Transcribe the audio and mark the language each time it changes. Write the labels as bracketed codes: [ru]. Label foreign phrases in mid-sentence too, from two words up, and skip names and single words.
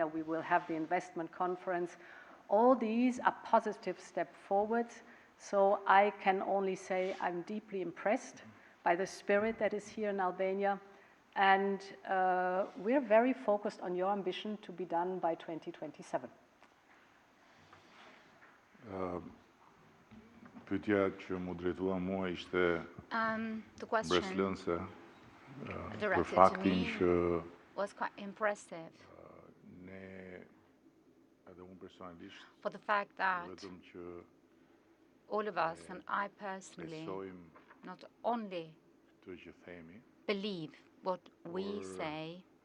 [en] We will have the investment conference. All these are positive steps forward, so I can only say I'm deeply impressed by the spirit that is here in Albania, and we're very focused on your ambition to be done by 2027. [sq] Pyetja që mu drejtua mua ishte mbretërëse për faktin që [en] was quite impressive. For the fact that all of us, and I personally, not only believe what we say,